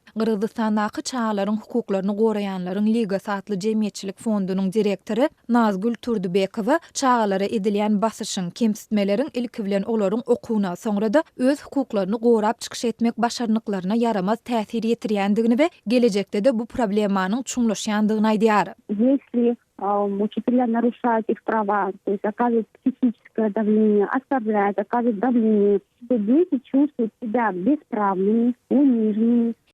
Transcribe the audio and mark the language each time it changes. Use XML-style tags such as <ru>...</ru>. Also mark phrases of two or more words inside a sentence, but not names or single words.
<tk>Gyrgyzstandaky çagalaryň hukuklaryny goraýanlaryň Ligası adly jemgyýetçilik fondunyň direktori Nazgül Turdubekowa çagalara edilýän basyşyň, kemsitmeleriň ilki bilen olaryň okuwuna, soňra-da öz hukuklaryny gorap çykyş etmek başarnyklaryna ýaramaz täsir ýetirýändigini we gelecekde de bu problemanyň çuňlaşýandygyny aýdýar.</tk> <ru>Если учителя нарушают их права, то есть оказывают психическое давление, оставляют, оказывают давление, то дети чувствуют себя бесправными, униженными,</ru>